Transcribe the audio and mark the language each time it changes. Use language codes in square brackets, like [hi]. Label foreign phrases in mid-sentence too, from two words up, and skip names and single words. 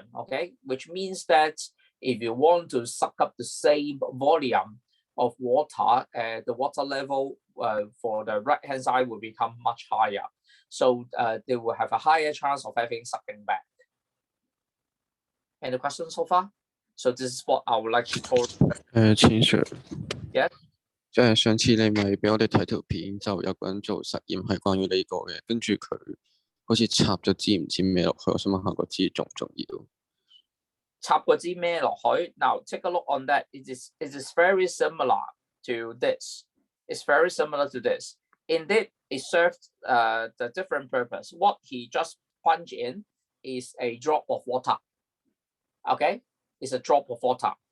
[en] Okay, which means that if you want to suck up the same volume of water, the water level for the right hand side will become much higher. So they will have a higher chance of having sucking back. Any questions so far? So this is what I would like to talk. [yue] 錢 Sir， [en] Yes。 [yue] 即係上次你咪俾我哋睇條片，就有個人做實驗係關於呢個嘅，跟住佢好似插咗支唔知咩落去，我想問下個支重唔重要？插個支咩落去 [en] ？Now take a look on that. It is very similar to this. It's very similar to this. Indeed, it serves the different purpose. What he just punched in is a drop of water. Okay, it's a drop of water.